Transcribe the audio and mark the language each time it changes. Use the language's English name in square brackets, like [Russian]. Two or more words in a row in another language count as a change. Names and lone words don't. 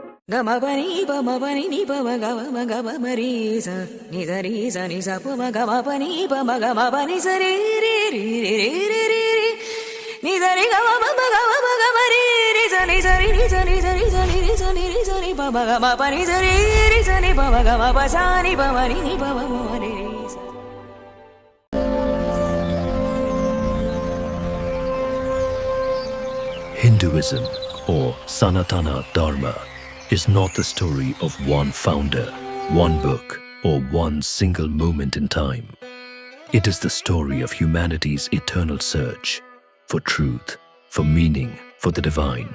[English] Gama pani pa ma pani ni pa ma ga ma ri sa ni sa pa ma ga ma pani pa ma ga ma pani sa re re re re re re re ni sa re ga ma ga ma re sa ni sa re ni sa ni sa ni sa ni ni sa ni ni sa ni pa ma ga ma pani sa re re sa ni pa ma ga ma pa sa ni pa ma ni pa ma re re sa. Hinduism, or Sanatana Dharma, is not the story of one founder, one book, or one single moment in time. It is the story of humanity's eternal search for truth, for meaning, for the divine.